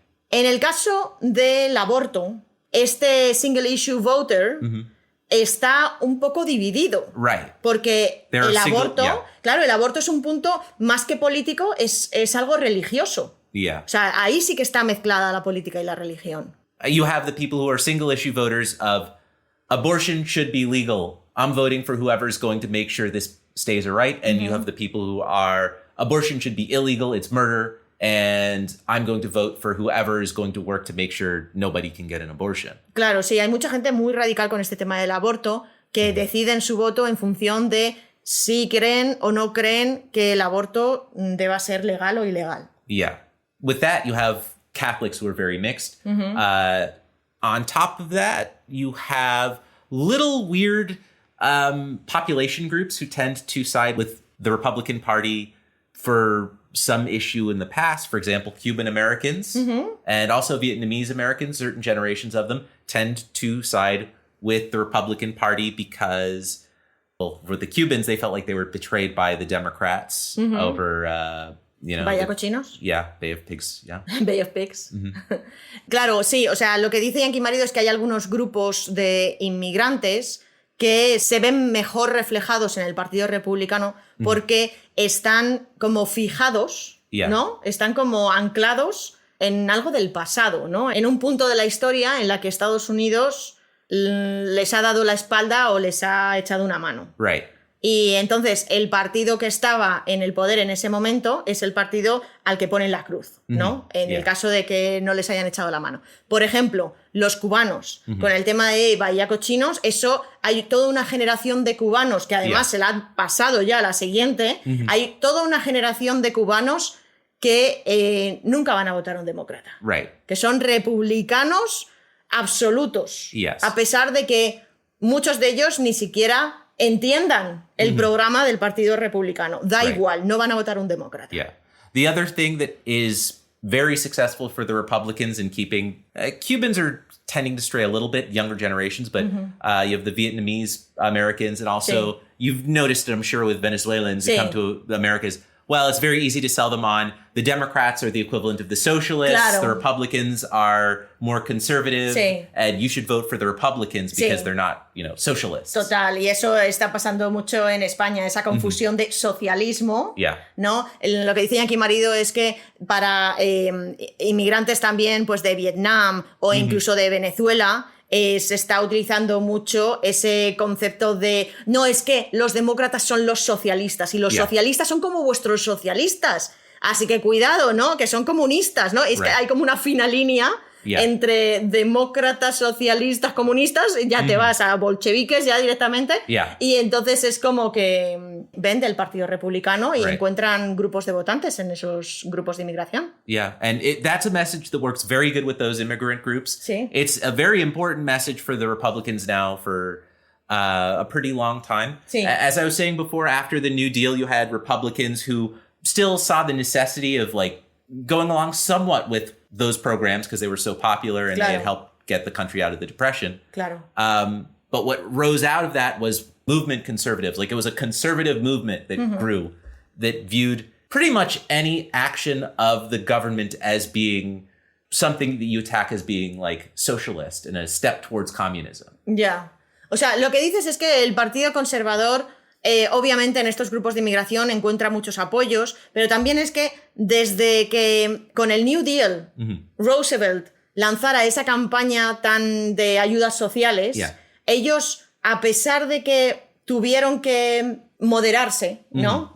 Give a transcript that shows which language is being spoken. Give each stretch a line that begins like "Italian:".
Spanish: En el caso del aborto, este single issue voter está un poco dividido. Porque el aborto, claro, el aborto es un punto más que político, es algo religioso. O sea, ahí sí que está mezclada la política y la religión.
English: You have the people who are single issue voters of abortion should be legal. I'm voting for whoever is going to make sure this stays right. And you have the people who are abortion should be illegal. It's murder. And I'm going to vote for whoever is going to work to make sure nobody can get an abortion.
Spanish: Claro, sí, hay mucha gente muy radical con este tema del aborto que deciden su voto en función de si creen o no creen que el aborto deba ser legal o ilegal.
English: Yeah. With that, you have Catholics who are very mixed. On top of that, you have little weird population groups who tend to side with the Republican Party for some issue in the past. For example, Cuban Americans and also Vietnamese Americans, certain generations of them, tend to side with the Republican Party because, well, for the Cubans, they felt like they were betrayed by the Democrats over...
Spanish: Vaya cochinos.
English: Yeah, Bay of Pigs, yeah. Bay of Pigs.
Spanish: Claro, sí, o sea, lo que dice Yankee Marido es que hay algunos grupos de inmigrantes que se ven mejor reflejados en el Partido Republicano porque están como fijados, ¿no? Están como anclados en algo del pasado, ¿no? En un punto de la historia en la que Estados Unidos les ha dado la espalda o les ha echado una mano.
English: Right.
Spanish: Y entonces el partido que estaba en el poder en ese momento es el partido al que ponen la cruz, ¿no? En el caso de que no les hayan echado la mano. Por ejemplo, los cubanos, con el tema de Bahía Cochinos, eso hay toda una generación de cubanos que además se la han pasado ya a la siguiente, hay toda una generación de cubanos que nunca van a votar a un demócrata.
English: Right.
Spanish: Que son republicanos absolutos.
English: Yes.
Spanish: A pesar de que muchos de ellos ni siquiera entiendan el programa del Partido Republicano. Da igual, no van a votar un demócrata.
English: Yeah. The other thing that is very successful for the Republicans in keeping... Cubans are tending to stray a little bit, younger generations, but you have the Vietnamese Americans, and also you've noticed it, I'm sure, with Venezuelans who come to the Americas. Well, it's very easy to sell them on. The Democrats are the equivalent of the socialists.
Spanish: Claro.
English: The Republicans are more conservative.
Spanish: Sí.
English: And you should vote for the Republicans because they're not, socialists.
Spanish: Total, y eso está pasando mucho en España, esa confusión de socialismo, ¿no? Lo que dice Yankee Marido es que para inmigrantes también, pues de Vietnam o incluso de Venezuela, se está utilizando mucho ese concepto de no, es que los demócratas son los socialistas y los socialistas son como vuestros socialistas, así que cuidado, ¿no? Que son comunistas, ¿no? Es que hay como una fina línea entre demócratas, socialistas, comunistas, ya te vas a bolcheviques ya directamente, y entonces es como que ven del Partido Republicano y encuentran grupos de votantes en esos grupos de inmigración.
English: Yeah, and that's a message that works very good with those immigrant groups.
Spanish: Sí.
English: It's a very important message for the Republicans now for a pretty long time.
Spanish: Sí.
English: As I was saying before, after the New Deal, you had Republicans who still saw the necessity of going along somewhat with those programs because they were so popular and they had helped get the country out of the Depression.
Spanish: Claro.
English: But what rose out of that was movement conservatives. It was a conservative movement that grew that viewed pretty much any action of the government as being something that you attack as being socialist and a step towards communism.
Spanish: Ya. O sea, lo que dices es que el Partido Conservador obviamente en estos grupos de inmigración encuentra muchos apoyos, pero también es que desde que con el New Deal Roosevelt lanzara esa campaña tan de ayudas sociales, ellos, a pesar de que tuvieron que moderarse, ¿no?